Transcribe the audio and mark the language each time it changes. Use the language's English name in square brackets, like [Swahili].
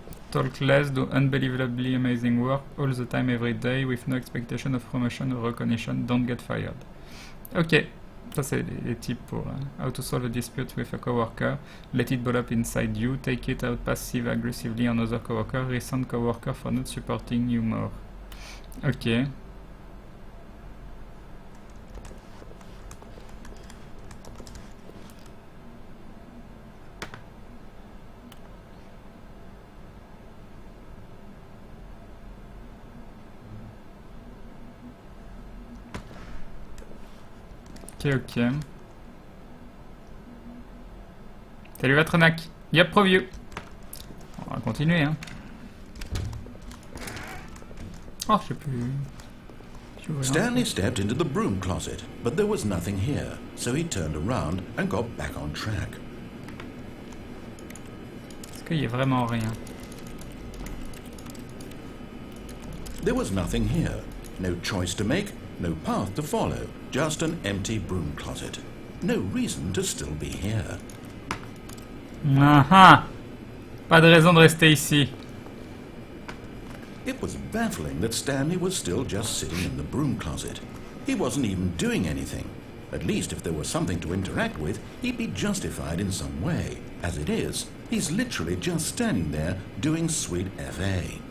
[English] Talk less, do unbelievably amazing work all the time, every day, with no expectation of promotion or recognition. Don't get fired. [French] Ok, ça c'est les types pour [English] how to solve a dispute with a coworker. Let it ball up inside you. Take it out passive aggressively on other coworker. Resent coworker for not supporting you more. Ok. Ok, ok. [French] Salut Vatronak. Yep, Proview. On va continuer, hein. Oh, je sais plus. [English] Stanley stepped into the broom closet, but there was nothing here, so he turned around and got back on track. [French] Est-ce qu'il y a vraiment rien? [English] There was nothing here. No choice to make, no path to follow. Just an empty broom closet. No reason to still be here. [French] Ah, pas de raison de rester ici. [English] It was baffling that Stanley was still just sitting in the broom closet. He wasn't even doing anything. At least if there was something to interact with, he'd be justified in some way. As it is, he's literally just standing there doing sweet FA.